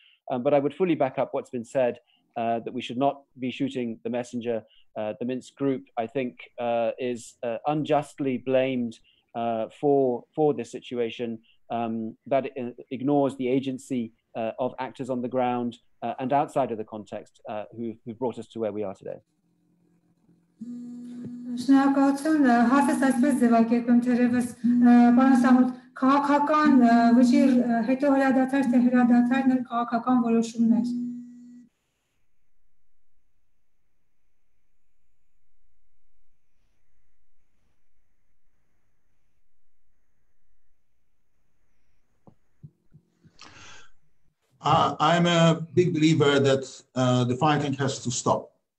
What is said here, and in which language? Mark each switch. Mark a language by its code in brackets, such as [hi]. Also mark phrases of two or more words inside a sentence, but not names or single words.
[en] But I would fully back up what's been said, that we should not be shooting the messenger. The Minsk group, I think, is unjustly blamed for this situation, that it ignores the agency of actors on the ground and outside of the context who brought us to where we are today. [hy] Շնորհակալություն, հարցս այսպես ձևակերպեմ, թերևս պարոն Սամոտ, քաղաքական վճիռ հետո հրադադար թե հրադադարն էլ քաղաքական որոշումներ։ [en] I'm a big believer that the fighting has to stop.